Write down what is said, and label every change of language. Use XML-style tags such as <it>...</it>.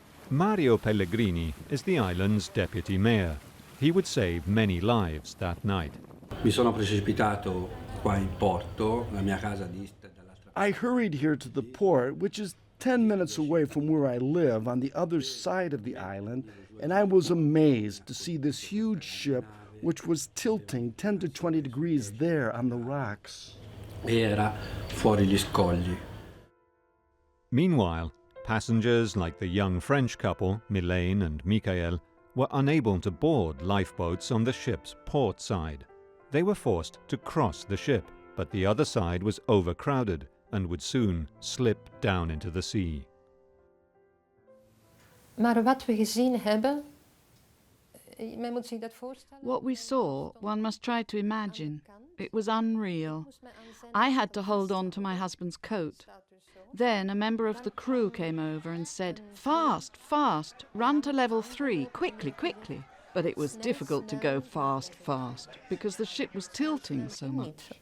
<en>Mario Pellegrini is the island's deputy mayor. He would save many lives that night.</en> <it>Mi sono precipitato qua in porto, la mia casa dista dall'altra.</it> <en>I hurried here to the port, which is 10 minutes away from where I live on the other side of the island, and I was amazed to see this huge ship which was tilting 10 to 20 degrees there on the rocks.</en> <it>Era fuori gli scogli.</it> <en>Meanwhile, passengers like the young French couple, Mylène and Michael, were unable to board lifeboats on the ship's port side. They were forced to cross the ship, but the other side was overcrowded and would soon slip down into the sea.</en> <nl>Maar wat we gezien hebben, men moet zich dat voorstellen.</nl> <en>What we saw, one must try to imagine. It was unreal. I had to hold on to my husband's coat. Then a member of the crew came over and said, "Fast, fast, run to level 3, quickly, quickly." But it was difficult to go fast, fast, because the ship was tilting so much.</en>